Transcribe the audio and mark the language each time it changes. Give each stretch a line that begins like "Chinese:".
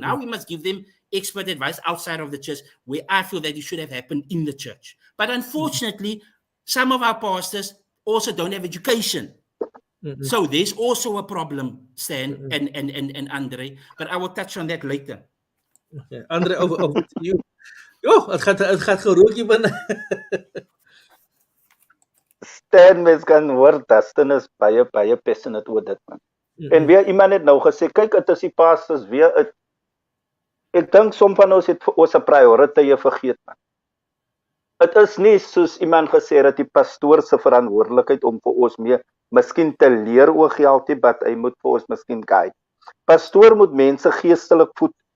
English: Now we must give them expert advice outside of the church where I feel that it should have happened in the church. But unfortunately, some of our pastors also don't have education. So there's also a problem, Stan and Andre. But I will touch on that later. Okay. Andre, over to you. Oh, het gaat gerookie binne.
Afrikaans: Stan mens kan hoor, Dustin is baie passionate oor dit, man. En weer iemand het nou gesê, kyk, dit is die pastors weer, ek dink som van ons het ons prioriteite vergeet, man. Dit is nie soos iemand gesê dat die pastoor se verantwoordelikheid om vir ons meer miskien te leer oor geld, maar hy moet vir ons miskien guide. Pastoor moet mense geestelik voed.